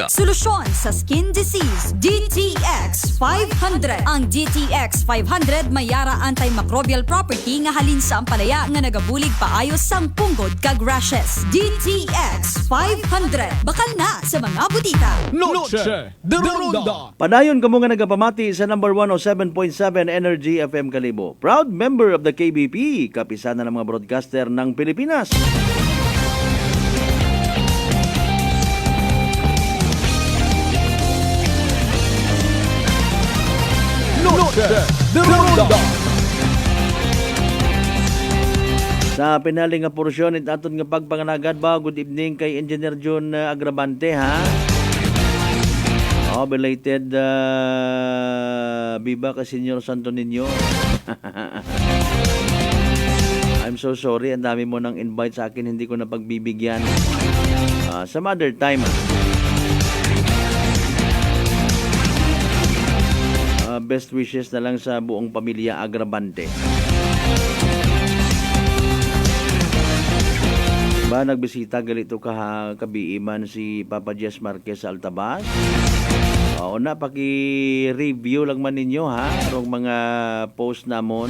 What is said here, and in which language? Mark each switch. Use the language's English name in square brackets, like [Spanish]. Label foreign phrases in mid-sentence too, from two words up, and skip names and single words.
[Hiligaynon] Solusyon sa [English] skin disease, [Hiligaynon] DTX 500. Ang DTX 500 may yara [English] antimicrobial property [Hiligaynon] nga halin sa ampalaya nga nagabulig paayos sang punggod kag rashes. DTX 500. Bakal na sa mga butika. Noche de Ronda. Padayon kamo nga nagapamati sa number 107.7 Energy FM Kalibo. [English] Proud member of the KBP, kapisanan ng mga broadcaster ng Pilipinas. Noche de Ronda. [Aklanon] Sa pinaling nga porsyon, aton nga pagpanganagad ba, [English] good evening [Aklanon] kay Engineer John Agrabante, ha? Belated Biba ka Senyor Santo Niño. [English] I'm so sorry, [Filipino] ang dami mo nang invite sa akin, hindi ko na pagbibigyan. [English] Some other time. Best wishes [Filipino] na lang sa buong pamilya [English] Agrabante. [Aklanon] Ba nagbisita galito kabiiman si Papa Jess Marquez sa Altabas. O na paki-review lang man ninyo, ha, arong mga post namon.